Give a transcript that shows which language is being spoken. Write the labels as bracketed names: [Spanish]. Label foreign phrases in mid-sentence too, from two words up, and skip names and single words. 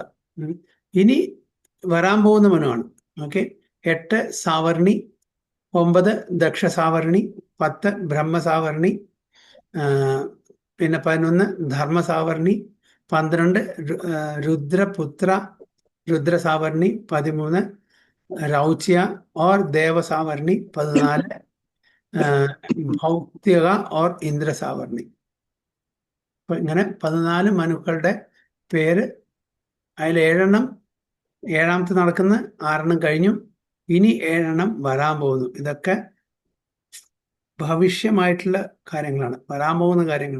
[Malayalam] ഇനി വരാൻ പോകുന്ന മനുവാണ്. ഓക്കെ, 8 സാവർണി, 9 ദക്ഷ സാവർണി, 10 ബ്രഹ്മസാവർണി, പിന്നെ 11 ധർമ്മസാവർണി, 12 രുദ്രസാവർണി, 13 रौच्य और देव सावर्णी, 14 ഭൗതിക और ഇന്ദ്ര സാവർണി. അപ്പം ഇങ്ങനെ 14 മനുക്കളുടെ പേര്. അതിൽ 7 എണ്ണം ഏഴാമത്തെ നടക്കുന്ന 6 കഴിഞ്ഞു, ഇനി 7 വരാൻ പോകുന്നു. ഇതൊക്കെ ഭവിഷ്യമായിട്ടുള്ള കാര്യങ്ങളാണ്, വരാൻ പോകുന്ന കാര്യങ്ങൾ.